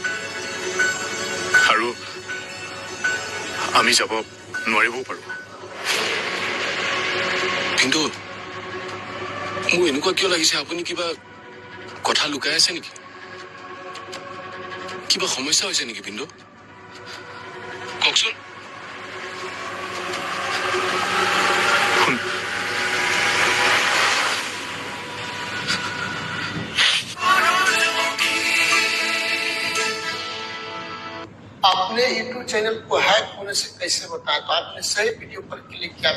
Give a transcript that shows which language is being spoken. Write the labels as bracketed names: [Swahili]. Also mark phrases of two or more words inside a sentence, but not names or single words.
[Assamese] আৰু আমি যাব নোৱাৰিবও পাৰোঁ। কিন্তু মোৰ এনেকুৱা কিয় লাগিছে, আপুনি কিবা কথা লুকাই আছে নেকি? কিবা সমস্যা হৈছে নেকি পিণ্টু? কওকচোন। [Hindi] आपने YouTube चैनल को हैक होने से कैसे बताया, तो आपने सही वीडियो पर क्लिक किया।